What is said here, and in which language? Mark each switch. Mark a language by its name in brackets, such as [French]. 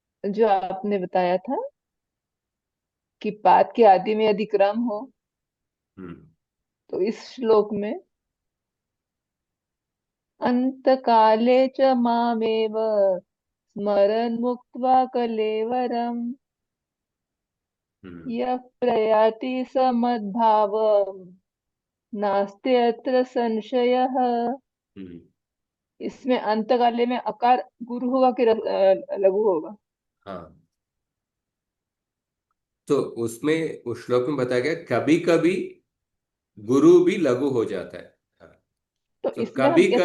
[Hindi] जो आपने बताया था कि पाद के आदि में यदि क्रम हो, हम्म। तो इस श्लोक में [Sanskrit] अंत काले च मामेव स्मरन् मुक्त्वा कलेवरम् हम्म। यः प्रयाति स मद्भावम् नास्ति अत्र संशयः। हम्म। [Hindi] इसमें अंत काले में अकार गुरु होगा कि लघु होगा? हाँ, तो उसमें उस श्लोक में बताया गया कभी कभी गुरु भी लघु हो जाता है। हाँ, तो तो इसमें हम कभी कैसे